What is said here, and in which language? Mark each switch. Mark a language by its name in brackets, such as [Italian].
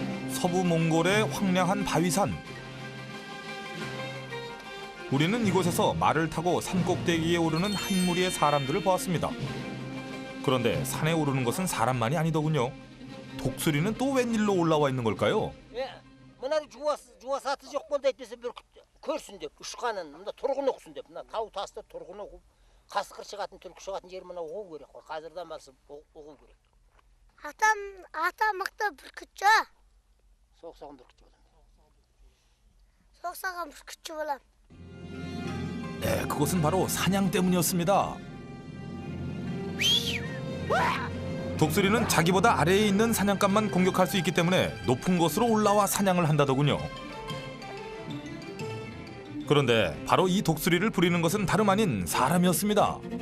[Korean] 서부 몽골의 황량한 바위산. 우리는 이곳에서 말을 타고 산꼭대기에 오르는 한 무리의 사람들을 보았습니다. 그런데 산에 오르는 것은 사람만이 아니더군요. 독수리는 또 웬일로 올라와 있는 걸까요? [Kazakh] мына жуасаты жоқ болса әйтпесе бір көрсін деп ұшқанын мында тұрғын оқысын деп мына тау таста тұрғын оқып қасқыр шығатын түлкі шығатын жер мына оқу керек қой қазірден бастап оқу керек. ата мықты бүркітші. соғысаған бүркітші боламын. соғысаған бүркітші боламын. [Korean] 네, 그것은 바로 사냥 때문이었습니다. 독수리는 자기보다 아래에 있는 사냥감만 공격할 수 있기 때문에 높은 곳으로 올라와 사냥을 한다더군요. 그런데 바로 이 독수리를 부리는 것은 다름 아닌 사람이었습니다.